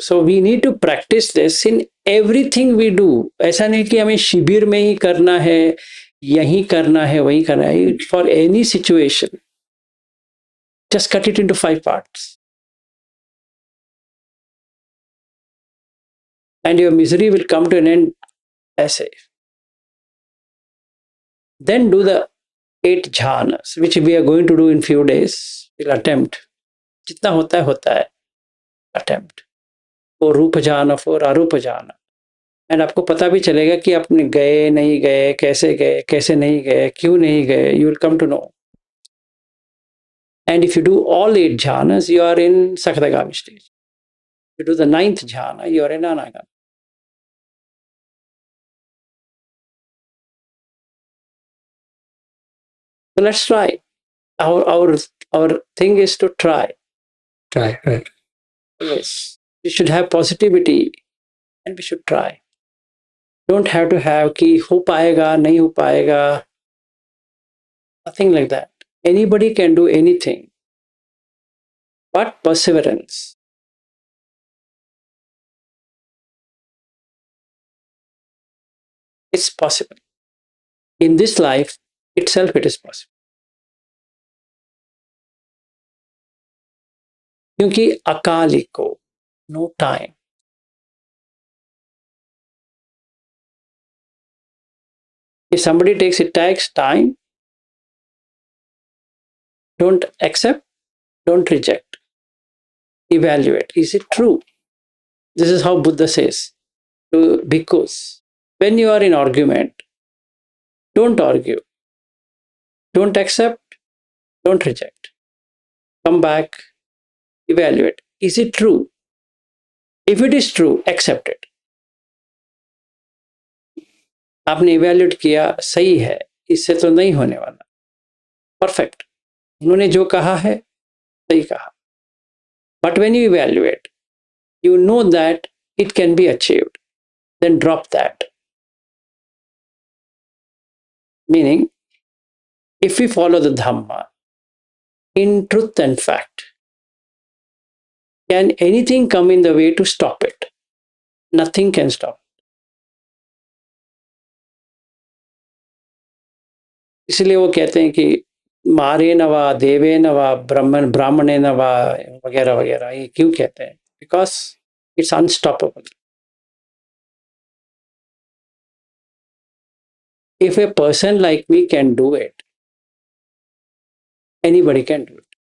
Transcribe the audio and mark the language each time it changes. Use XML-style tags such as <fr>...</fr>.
<en>So we need to practice this in everything we do.</en> <hi>ऐसा नहीं कि हमें शिविर में ही करना है, यहीं करना है, वहीं करना है.</hi> <en>For any situation, just cut it into 5 parts. And your misery will come to an end ऐसे. Then do the 8 jhanas, which we are going to do in few days. We'll attempt.</en> <hi>जितना होता है attempt. और रूप जाना और अरूप जाना. And आपको पता भी चलेगा कि आपने गए नहीं गए, कैसे नहीं गए, क्यों नहीं गए.</hi> <en>You will come to know. And if you do all 8 jhanas, you are in Sakadagami stage. If you do the 9th jhana, you are in Anagami. So let's try. Our thing is to try. Right. Yes. We should have positivity and we should try. Don't have to have</en> <hi>कि हो पाएगा, नहीं हो पाएगा.</hi> <en>Nothing like that. Anybody can do anything. But perseverance. It's possible. In this life itself, it is possible.</en> <hi>क्योंकि अकालिको,</hi> <en>no time. If somebody takes time, don't accept, don't reject. Evaluate. Is it true? This is how Buddha says to bhikkhus. When you are in argument, don't argue. Don't accept, don't reject. Come back, evaluate. Is it true? If it is true, accept it.</en> <hi>आपने evaluate किया, सही है, इससे तो नहीं होने वाला.</hi> <en>Perfect.</en> <hi>उन्होंने जो कहा है, सही कहा.</hi> <en>But when you evaluate, you know that it can be achieved. Then drop that. Meaning, if we follow the Dhamma in truth and fact, can anything come in the way to stop it? Nothing can stop.</en> <hi>इसलिए वो कहते हैं कि मारे नवा, देवे नवा, ब्राह्मणे नवा वगैरह वगैरह. ये क्यों कहते हैं?</hi> <en>Because it's unstoppable. If a person like me can do it, anybody can do it.</en>